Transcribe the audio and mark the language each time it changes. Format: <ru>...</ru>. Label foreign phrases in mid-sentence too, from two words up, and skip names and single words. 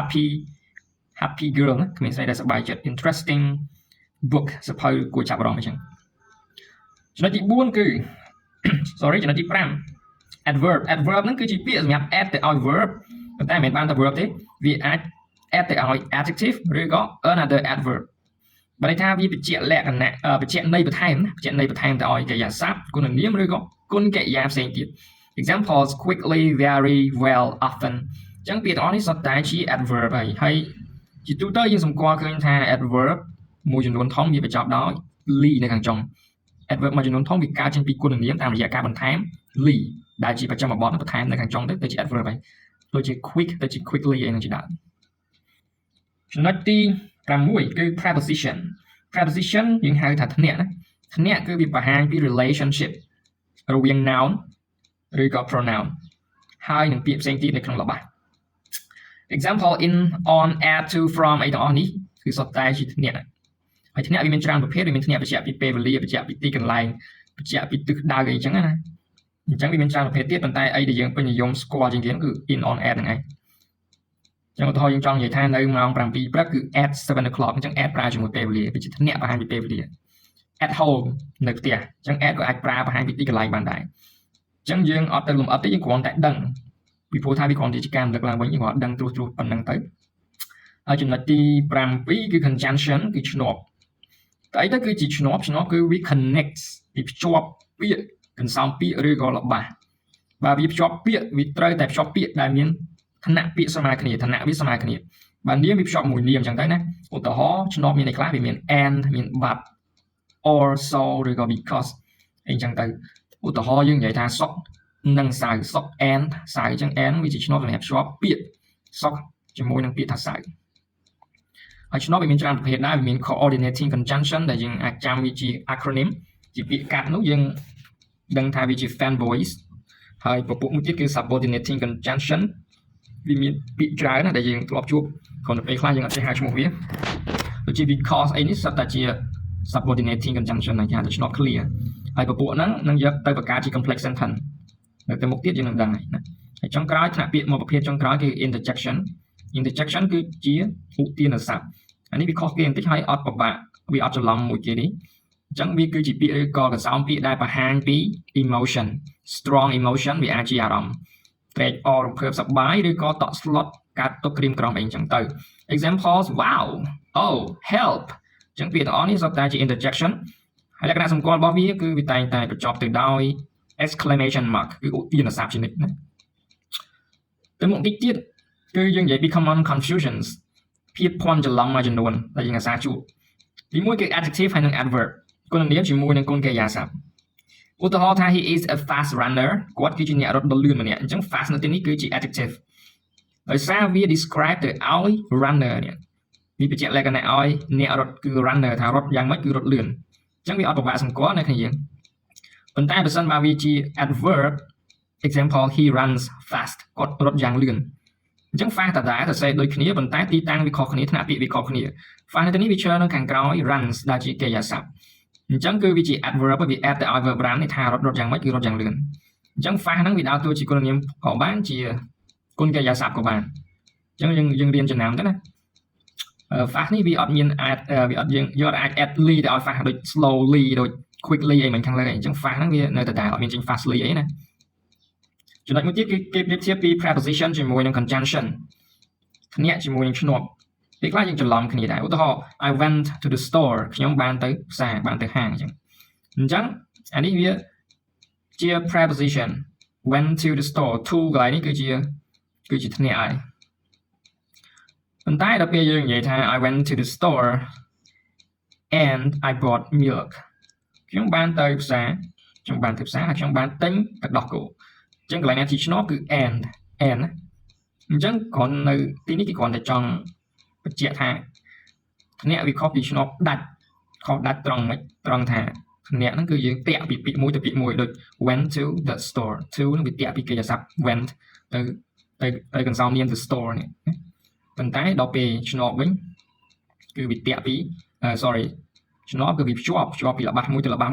<en>happy girl</en> <km>ណាគ្មានស្អីដែលសប្បាយចិត្ត</km> <en>interesting book</en> <km>សភៅគួរចាប់អារម្មណ៍អញ្ចឹងចំណុចទី4គឺចំណុចទី5 adverb ហ្នឹងគឺជាពាក្យសម្រាប់ add ទៅឲ្យ verb ប៉ុន្តែមិនមែនបានតែ verb ទេវាអាច add ទៅឲ្យ adjective ឬក៏</km> <en>another adverb</en> <km>បើន័យថាវាបញ្ជាក់លក្ខណៈបញ្ជាក់ន័យបន្ថែមទៅឲ្យកិរិយាសព្ទគុណនាមឬក៏គុណកិរិ យាផ្សេងទៀត</km> <en>examples quickly very well often</en> <km>អញ្ចឹងពាក្យទាំងអស់នេះសុទ្ធតែជា adverb ហើយជាទូទៅយើងសម្គាល់ឃើញថា adverb មួយចំនួនធំវាបញ្ចប់ដោយ ly នៅខាងចុង adverb មួយចំនួនធំវាកើតចេញពីគុណនាមតាមរយៈការបន្ថែម ly ដែលជាបច្ចុប្បន្នបន្ថែមនៅខាងចុងទៅជា adverb ហើយដូចជា quick ទៅជា quickly អីហ្នឹងជាដើមចំណុចទី6គឺ preposition យើងហៅថាធ្នាក់ណាធ្នាក់គឺវាបង្ហាញពី relationship រវាង noun ឬក៏ pronoun ហើយនឹងពាក្យផ្សេងទៀតនៅក្នុងល្បះ</km> <en>example in on at to from</en> <km>អីទាំងអស់នេះគឺសុទ្ធតែជាធ្នាក់ហើយធ្នាក់វាមានច្រើនប្រភេទវាមានធ្នាក់បញ្ជាក់ពីពេលវេលាបញ្ជាក់ពីទីកន្លែងបញ្ជាក់ពីទិសដៅអីចឹងណាអញ្ចឹងវាមានច្រើនប្រភេទទៀតប៉ុន្តែអីដែលយើងពេញនិយមស្គាល់ជាងគេគឺ</km> <en>in on at</en> <km>ហ្នឹងឯងចឹងឧទាហរណ៍យើងចង់និយាយថានៅម៉ោង7ព្រឹកគឺ</km> <en>at 7 o'clock</en> <km>អញ្ចឹង at ប្រើជាមួយពេលវេលាវាជាធ្នាក់បង្ហាញ ពីពេលវេលា</km> <en>at home</en> <km>នៅផ្ទះអញ្ចឹង at ក៏អាចប្រើបង្ហាញពីទីកន្លែងបានដែរអញ្ចឹងយើងអត់ទៅលំអិតទេយើងគ្រាន់តែដឹងពីព្រោះថាវាគ្រាន់តែជាការរំលឹកឡើងវិញយើងគ្រាន់ដឹងត្រួសប៉ុណ្្នឹងទៅហើយចំណុចទី7គឺ conjunction គឺឈ្នាប់តែអីទៅគឺជាឈ្នាប់គឺវា connects វាភ្ជាប់ពាក្យកន្សោមពាក្យឬក៏ល្បះបើវាភ្ជាប់ពាក្យវាត្រូវតែភ្ជាប់ពាក្យដែលមានឋានៈពាក្យស្មើគ្នាឋានៈវាស្មើគ្នាបើនាមវាភ្ជាប់មួយនាមអញ្ចឹងទៅណាឧទាហរណ៍ឈ្នាប់មានន័យ ខ្លះវាមាន and មាន</km> <en>but or so</en> <km>ឬក៏ because អីចឹងទៅឧទាហរណ៍យើងនិយាយថាសុកនិងសៅសុក and សៅអញ្ចឹង and វាជាឈ្នាប់សម្រាប់ភ្ជា ប់ពាក្យសុកជាមួយនឹងពាក្យថាសៅហើយឈ្នាប់វាមានច្រើនប្រភេទដែរវាមាន</km> <en>coordinating conjunction</en> <km>ដែលយើងអាចចាំវា ជា acronym ជាពាក្យកាត់នោះយើងដឹងថាវាជា</km> <en>fan voice</en> <km>ហើយពពុះមួយទៀតគឺ</km> <en>subordinating conjunction</en> <km>វាមានពាក្យច្រើនណាស់ដែលយើងធ្លាប់ជួបគ្រាន់តែពេលខ្លះយើងអត់ចេះហៅឈ្មោះវាដូចជា because អីនេះសុទ្ធតែជា</km> <en>subordinating conjunction</en> <km>ដែលគេហៅថាឈ្នាប់ clear ហើយពពុះហ្នឹងនឹងយកទៅបង្កើតជា</km> <en>complex sentence</en> <km>នៅទៅមុខទៀតយើងនឹងដឹងហើយណាហើយចុងក្រោយថ្នាក់ពាក្យមួយប្រភេទចុងក្រោយគឺ interjection គឺជាឧទានស័ព្ទអានេះវាខុសគេបន្តិចហើយអត់ពិបាកវាអត់ច្រឡំមួយគេនេះចឹងវាគឺជាពាក្យឬក៏កន្សោមពាក្យដែលបង្ហាញពី</km> <en>emotion strong emotion</en> <km>វាអាចជាអារម្មណ៍ត្រេ កអររំភើបសប្បាយឬក៏តក់ស្លុតកាត់ទុកក្រៀមក្រំអីចឹងទៅ</km> <en>examples wow oh help</en> <km>ចឹងពាក្យទាំងអស់នេះសុទ្ធតែជា interjection ហើយលក្ខណៈសម្គាល់របស់វាគឺវាតែងតែបញ្ចប់ទៅដោយ</km> <en>exclamation mark</en> <km>គឺពាក្យស័ព្ទជានិច្ចណាទៅមុខតិចទៀតគឺយើងនិយាយពី</km> <en>common confusions</en> <km>ភាពភ័ន្តច្រឡំមួយចំនួនដែលយើងអាសា ជួបទីមួយគឺ adjective ហើយនិង adverb គុណនាមជាមួយនឹងគុណកិរិយាសព្ទឧទាហរណ៍ថា</km> <en>he is a fast runner</en> <km>គាត់គឺជាអ្នករត់ដ៏លឿនម្នាក់អញ្ចឹង fast នៅទីនេះគឺជា adjective ដោយសារវា describe ទៅឲ្យ runner នេះវាបញ្ជាក់លក្ខណៈឲ្យអ្នករត់គឺ runner ថារត់យ៉ាងម៉េចគឺរត់លឿន អញ្ចឹងវាអត់ពិបាកសម្គាល់នៅគ្នាយើងប៉ុន្តែបើសិនបើវាជា</km> <en>adverb example he runs fast</en> <km>គាត់រត់យ៉ាងលឿនអញ្ចឹង fast តើសរសេរដូចគ្នាប៉ុន្តែទីតាំងវាខុសគ្នាថ្នាក់ពាក្យវាខុសគ្នា fast នៅទីនេះវាច្រើននៅខាងក្រោយ runs ដែល ជាកិរិយាសព្ទអញ្ចឹងគឺវាជា adverb វា add ទៅឲ្យ</km> <en>verb run</en> <km>នេះថារត់យ៉ាងម៉េចគឺរត់យ៉ាងលឿនអញ្ចឹង fast ហ្នឹងវាដើរតួជាគុណនាមក៏បានជាគុណ កិរិយាសព្ទក៏បានអញ្ចឹងយើងរៀនចំណាំទៅណា fast នេះវាអត់មាន add វាអត់យើងអាច</km> <en>add ly</en> <km>ទៅឲ្យ fast ដូច slowly ដូច quickly អីមិនខាងលើអញ្ចឹង fast ហ្នឹងវានៅតែដែរអត់មានចេញ fastly អីណាចំណុចមួយទៀតគឺគេប្រៀបធៀបពី preposition ជាមួយនឹង conjunction ធានាជាមួយនឹងឈ្នាប់ពេលខ្លះយើងច្រឡំគ្នាដែរឧទាហរណ៍</km> <en>I went to the store</en> <km>ខ្ញុំបានទៅផ្សារបានទៅហាងអញ្ចឹងអានេះវាជា</km> <en>preposition went to the store to</en> <km>កន្លែងនេះគឺជាធានាហើយប៉ុន្តែដល់ពេលយើងនិយាយថា</km> <en>I went to the store and I bought milk</en> <km>ខ្ញុំបានទៅផ្សារហើយខ្ញុំបានទិញទឹកដោះគោអញ្ចឹងកន្លែងណាទីឈ្នាប់គឺ and អញ្ចឹង គ្រាន់នៅទីនេះគេគ្រាន់តែចង់បញ្ជាក់ថាធ្នាក់វាខុសពីឈ្នាប់ដាច់ខុសដាច់ត្រង់មិនត្រង់ថាធ្នាក់ហ្នឹងគឺយើងតាក់ពីពាក្យមួយទៅពាក្យមួយដូច</km> <en>went to the store to</en> <km>នឹងវាតាក់ពីកិរិយាសព្ទ went ទៅកន្សោមនាម</km> <en>the store</en> <km>នេះប៉ុន្តែដល់ពេលឈ្នាប់វិញគឺវាតាក់ពីឈ្នាប់គឺវាភ្ជាប់ពីល្បះមួយទៅល្បះ</km>